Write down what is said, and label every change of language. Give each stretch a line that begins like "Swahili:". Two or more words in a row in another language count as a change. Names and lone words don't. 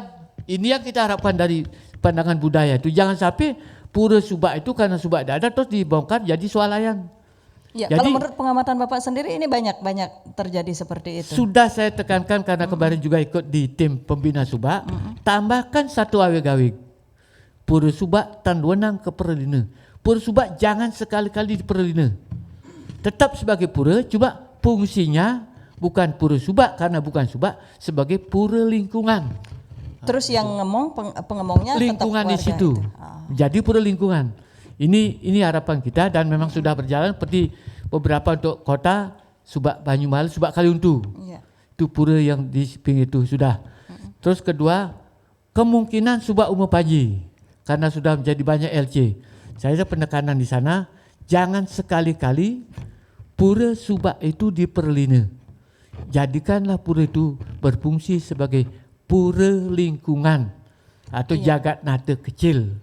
Indonesian: Ini yang kita harapkan dari pandangan budaya itu, jangan sampai pura subak itu karena subak tidak ada terus dibongkar jadi swalayan. Ya, kalau menurut pengamatan Bapak sendiri ini banyak terjadi seperti itu. Sudah saya tekankan karena kemarin juga ikut di tim pembina subak, tambahkan satu awig-awig.
Balinese: Pura subak tan wenang keperlina.
Indonesian: Pura subak jangan sekali-kali diperlina. Tetap sebagai pura, cuma fungsinya bukan pura subak karena bukan subak, sebagai pura lingkungan. Terus yang pengemongnya lingkungan tetap di situ. Jadi pura lingkungan. Ini harapan kita dan memang sudah berjalan seperti beberapa untuk kota subak Banyumalis, subak Kaliuntu. Itu pura yang di pinggir itu sudah. Terus kedua, kemungkinan subak Umur Panji karena sudah menjadi banyak LC. Saya ada penekanan di sana, jangan sekali-kali pura subak itu diperlina. Jadikanlah pura itu berfungsi sebagai pura lingkungan atau jagat nata kecil.